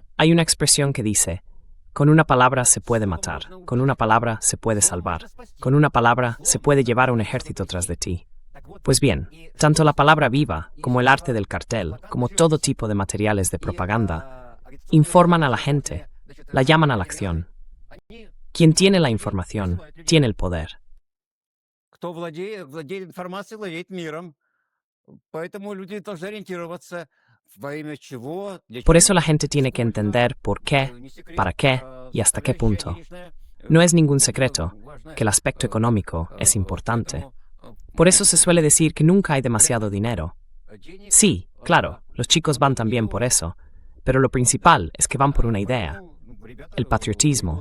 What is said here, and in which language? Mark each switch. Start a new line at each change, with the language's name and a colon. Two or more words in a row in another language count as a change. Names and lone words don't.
Spanish: Hay una expresión que dice, con una palabra se puede matar, con una palabra se puede salvar, con una palabra se puede llevar a un ejército tras de ti. Pues bien, tanto la palabra viva como el arte del cartel, como todo tipo de materiales de propaganda, informan a la gente, la llaman a la acción. Quien tiene la información, tiene el poder.
Russian: кто владеет информацией, владеет миром. Поэтому люди должны ориентироваться, во имя чего, для
Spanish: Por
Russian: чего.
Spanish: eso la gente tiene que entender por qué, para qué y hasta qué punto. No es ningún secreto que el aspecto económico es importante. Por eso se suele decir que nunca hay demasiado dinero. Sí, claro, los chicos van también por eso, pero lo principal es que van por una idea, el patriotismo.